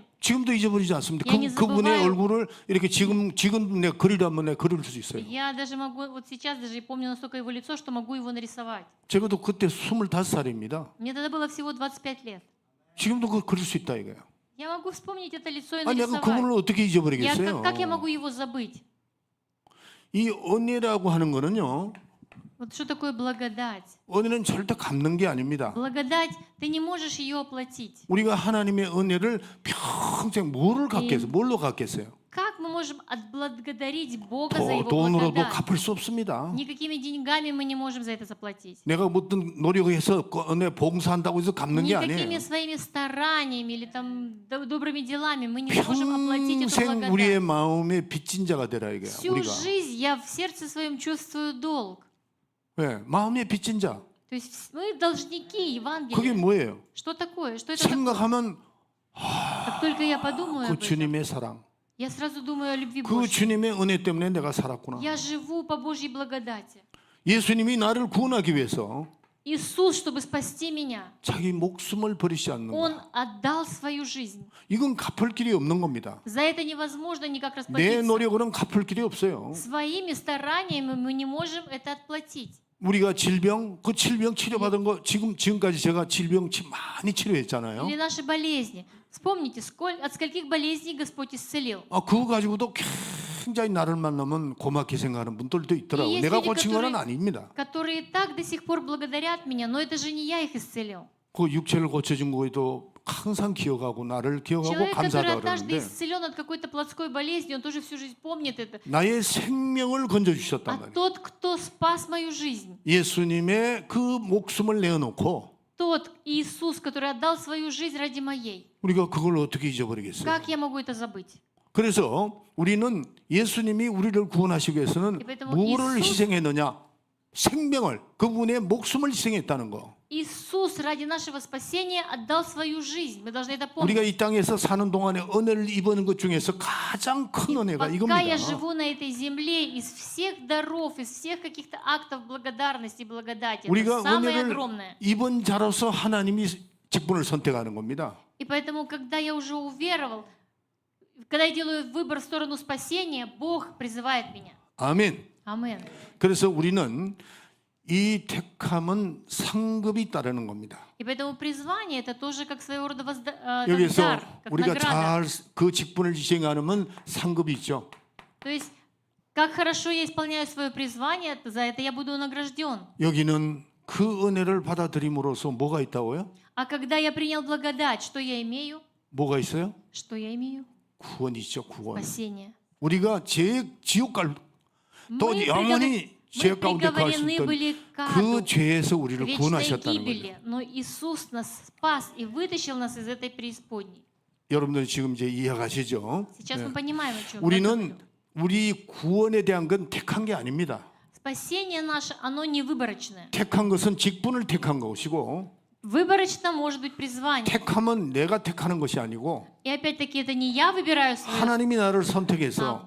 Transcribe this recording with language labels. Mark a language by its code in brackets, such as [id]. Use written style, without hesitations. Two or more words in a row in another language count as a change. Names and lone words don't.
[ko] 지금도 잊어버리지 않습니다. [ru] Я не [ko] 그분의 [ru] забываю. [ko] 얼굴을 이렇게 지금 내 그리려 하면 내가 그릴 수 있어요. [ru] Я даже могу, вот сейчас даже помню настолько его лицо, что могу его нарисовать. [ko] 제가도 그때 25살입니다. [ru] Мне тогда было всего 25 лет. [ko] 지금도 그걸 그릴 수 있다 이거예요. [ru] Я могу вспомнить это лицо и [ko] 아, 내가 [ru] нарисовать. [ko] 그분을 어떻게 잊어버리겠어요? [ru] Как я могу его забыть? [ko] 이 은혜라고 하는 거는요. [ru] Вот что такое благодать? [ko] 은혜는 절대 갚는 게 아닙니다. [ru] Благодать, ты не можешь ее оплатить. [ko] 우리가 하나님의 은혜를 평생 뭐를 갚겠어요? 뭘로 갚겠어요? [ru] Как мы можем отблагодарить Бога за Его [ko] 돈으로도 [ru] благодать? [ko] 갚을 수 없습니다. [ru] Никакими деньгами мы не можем за это заплатить. [ko] 내가 어떤 노력해서 은혜 봉사한다고 해서 갚는 게 [ru] Никакими [ko] 아니에요. [ru] своими стараниями или там добрыми делами мы не можем оплатить эту [ko] 평생 우리의 [ru] благодать. [ko] 마음에 빚진 자가 되라 이거야. [ru] Всю [ko] 우리가. [ru] жизнь я в сердце своем чувствую долг. [ko] 네, 마음에 빚진 자. [ru] То есть мы должники [ko] 그게 [ru] Евангелия. [ko] 뭐예요? [ru] Что такое? Что это такое? [ko] 생각하면 [ru] Как только я подумаю [ko] 그 [ru] об этом, [ko] 주님의 사랑, [ru] я сразу думаю о любви [ko] 그 [ru] Божьей. [ko] 주님의 은혜 때문에 내가 살았구나. [ru] Я живу по Божьей благодати. [ko] 예수님이 나를 구원하기 위해서 [ru] Иисус, чтобы спасти меня, [ko] 자기 목숨을 버리지 않는 [ru] Он [ko] 거. [ru] отдал свою жизнь. [ko] 이건 갚을 길이 없는 겁니다. [ru] За это невозможно никак [ko] 내 [ru] расплатиться. [ko] 노력으로는 갚을 길이 없어요. [ru] Своими стараниями мы не можем это отплатить. [ko] 우리가 질병, 그 질병 치료받은 거 지금까지 제가 질병 많이 치료했잖아요. [ru] Или наши болезни. Вспомните, от скольких болезней Господь исцелил. [ko] 그거 가지고도 굉장히 나를 만나면 고맙게 생각하는 분들도 있더라고요. [ru] И есть [ko] 내가 [ru] люди, [ko] 고친 건 아닙니다. [ru] которые так до сих пор благодарят меня, но это же не я их исцелил. [ko] 그 육체를 고쳐준 거에도 항상 기억하고 나를 기억하고 [ru] Человек, который [ko] 감사하다 [ru] однажды [ko] 그러는데 [ru] исцелен от какой-то плотской болезни, он тоже всю жизнь помнит это. [ko] 나의 생명을 건져주셨단 [ru] А [ko] 말이에요. [ru] тот, кто спас мою жизнь, [ko] 예수님의 그 목숨을 내어놓고 [ru] тот Иисус, который отдал свою жизнь ради моей, [ko] 우리가 그걸 어떻게 잊어버리겠어요? [ru] как я могу это забыть? [ko] 그래서 우리는 예수님이 우리를 구원하시기 위해서는 뭐를 희생했느냐? 생명을, 그분의 목숨을 희생했다는 거. [ru] Иисус ради нашего спасения отдал свою жизнь. Мы должны это помнить. [ko] 우리가 이 땅에서 사는 동안에 은혜를 입은 것 중에서 가장 큰 은혜가 [ru] Пока [ko] 이겁니다. [ru] я живу на этой земле, из всех даров, из всех каких-то актов благодарности и благодати, [ko] 우리가 [ru] это самое [ko] 은혜를 [ru] огромное. [ko] 입은 자로서 하나님이 직분을 선택하는 겁니다. [ru] И поэтому, когда я уже уверовал, когда я делаю выбор в сторону спасения, Бог призывает меня. [ko] 아멘. [ru] Амин. [ko] 그래서 우리는 이 택함은 상급이 따르는 겁니다. [ru] И поэтому призвание это тоже как своего рода [ko] 여기서 [ru] дар, как [ko] 우리가 [ru] награда. [ko] 잘 그 직분을 수행하면 상급이 있죠. [ru] То есть, как хорошо я исполняю свое призвание, за это я буду награжден. [ko] 여기는 그 은혜를 받아들임으로써 뭐가 있다고요? [ru] А когда я принял благодать, что я имею? [ko] 뭐가 있어요? [ru] Что я имею? [ko] 구원이 있죠. 구원. [ru] Спасение. [ko] 우리가 지옥 갈 또 [ru] Мы [ko] 영원히 죄 가운데 갈 수 [ru] приговорены [ko] 있던 [ru] были к [ko] 그 [ru] аду, [ko] 죄에서 [ru] к [ko] 우리를 [ru] вечной [ko] 구원하셨다는 거죠. [ru] гибели, но Иисус нас спас и вытащил нас из этой преисподней. [ko] 여러분들 지금 이제 이해가시죠? [ru] Сейчас [ko] 네. [ru] мы понимаем, о чем я [ko] 우리는 [ru] говорю. [ko] 우리 구원에 대한 건 택한 게 아닙니다. [ru] Спасение наше, оно не выборочное. [ko] 택한 것은 직분을 택한 것이고 [ru] Выборочно может быть призвание. [ko] 택함은 내가 택하는 것이 아니고 [ru] И опять-таки это не я выбираю свое, [ko] 하나님이 나를 [ru] а [ko] 선택해서